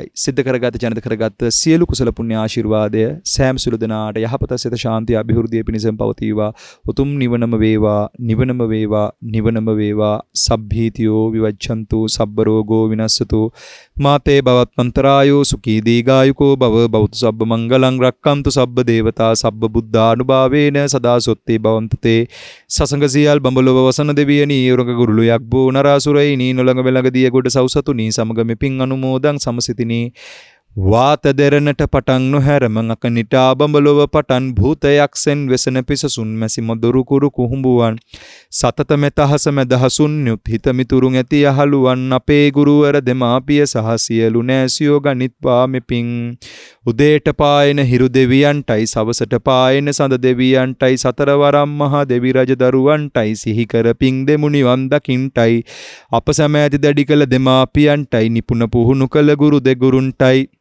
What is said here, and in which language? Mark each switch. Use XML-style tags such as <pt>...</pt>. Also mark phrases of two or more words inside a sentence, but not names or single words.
<si>සිද්ධ කරගත ජනිත කරගත සියලු කුසල පුණ්‍ය ආශිර්වාදය සෑම සිළු දෙනාට යහපත සිත ශාන්තිය අභිවෘද්ධිය පිණිසම පවතිවා. උතුම් නිවනම වේවා, නිවනම වේවා, නිවනම වේවා.</si> <pi>සබ්බීතියෝ විවච්ඡන්තු සබ්බ රෝගෝ විනස්සතු මාතේ භවත්මන්තරායෝ සුඛී දීඝායුකෝ භව බෞද්ධ සබ්බ මංගලං රක්칸තු සබ්බ දේවතා සබ්බ බුද්ධානුභාවේන සදා සොත්තේ භවන්තු තේ සසංග</pi> <si>සියල් බඹලොව වසන දෙවියනි උරග ගුරුළු යක්බෝ නරාසුරයිනි නොළඟ වෙළඟ දිය ගොඩ සව්සතුනි සමග මෙපින් අනුමෝදන් සමසිතිනි වාත දෙරණට පටන් නොහැරම අකනිටා බඹලොව පටන් භූතයක්සෙන් වෙසන පිසසුන් මැසි මොදොරු කුරු කුහුඹුවන් සතත මෙතහස මැදහසුන් යුත් හිත මිතුරුන් ඇති යහළුවන් අපේ ගුරුවර දෙමාපිය සහ සියලු නෑසියෝ ගනිත්වා මෙපින් උදේට පායන හිරු දෙවියන්ටයි සවසට පායන සඳ දෙවියන්ටයි සතරවරම් මහා දෙවි රජ දරුවන්ටයි සිහි කර පිං දෙමු නිවන් දකින්ටයි අප සැම ඇති දැඩි කළ දෙමාපියන්ටයි නිපුණ පුහුණු කළ ගුරු දෙගුරුන්ටයි</si>